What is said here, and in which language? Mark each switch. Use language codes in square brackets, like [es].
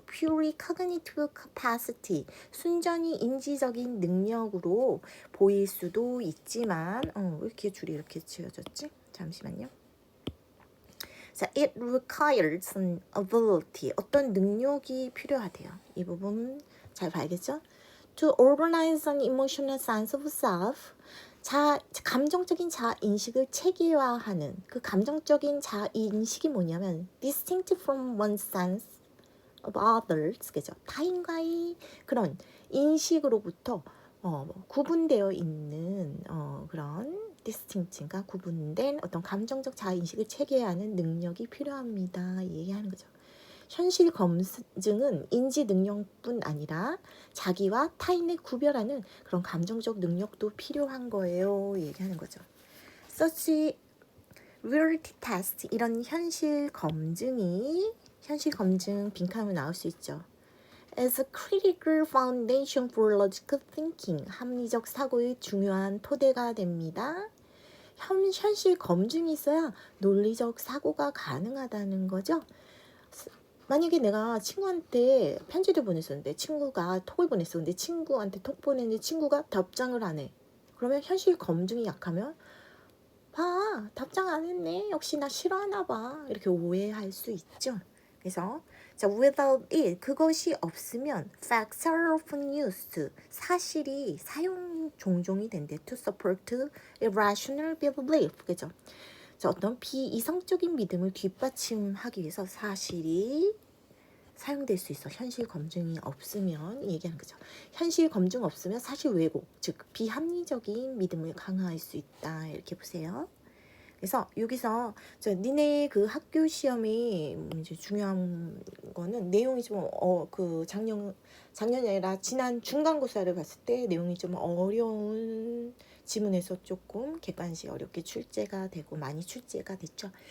[ko] purely cognitive capacity, 순전히 인지적인 능력으로 보일 수도 있지만 왜 이렇게 줄이 이렇게 지어졌지? 잠시만요. 자, [en] it requires an ability, [ko] 어떤 능력이 필요하대요. 이 부분 잘 봐야겠죠? [en] To organize an emotional sense of self, [ko] 감정적인 자인식을 체계화하는 그 감정적인 자인식이 뭐냐면 [en] distinct from one's sense of others, [ko] 그죠? 타인과의 그런 인식으로부터 구분되어 있는 그런 distinct가 구분된 어떤 감정적 자인식을 체계하는 능력이 필요합니다. 얘기하는 거죠. 현실 검증은 인지 능력뿐 아니라 자기와 타인을 구별하는 그런 감정적 능력도 필요한 거예요. 얘기하는 거죠. [en] Such reality test, [ko] 이런 현실 검증 빈칸으로 나올 수 있죠. [en] As a critical foundation for logical thinking, [ko] 합리적 사고의 중요한 토대가 됩니다. 현실 검증이 있어야 논리적 사고가 가능하다는 거죠. 만약에 내가 친구한테 편지를 보냈었는데 친구가 톡을 보냈어. 근데 친구한테 톡 보냈는데 친구가 답장을 안 해. 그러면 현실 검증이 약하면 봐, 답장 안 했네. 역시 나 싫어하나 봐. 이렇게 오해할 수 있죠. 그래서 자, [en] without it, [ko] 그것이 없으면 [en] facts are often used, [ko] 사실이 사용 종종이 된대. [en] to support irrational belief, 그죠? [ko] 자, 어떤 비이성적인 믿음을 뒷받침하기 위해서 사실이 사용될 수 있어. 현실 검증이 없으면 얘기하는 거죠. 현실 검증 없으면 사실 왜곡, 즉 비합리적인 믿음을 강화할 수 있다. 이렇게 보세요. 그래서 여기서 니네 그 학교 시험이 이제 중요한 거는 내용이 좀 그 작년이 아니라 지난 중간고사를 봤을 때 내용이 좀 어려운 지문에서 조금 객관식 어렵게 출제가 되고 많이 출제가 됐죠.